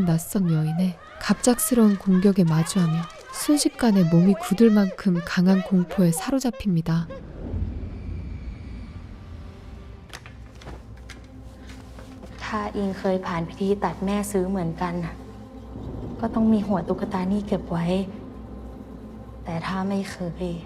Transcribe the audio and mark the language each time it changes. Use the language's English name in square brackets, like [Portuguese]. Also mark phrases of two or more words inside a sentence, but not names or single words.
[Korean] 낯선 여인의 갑작스러운 공격에 마주하며 순식간에 몸이 굳을 만큼 강한 공포에 사로잡힙니다. [Thai] ถ้าอิงเคยผ่านพิธีตัดแม่ซื้อเหมือนกันน่ะก็ต้องมีหัวตุ๊กตานี่เก็บไว้ แต่ถ้าไม่เคย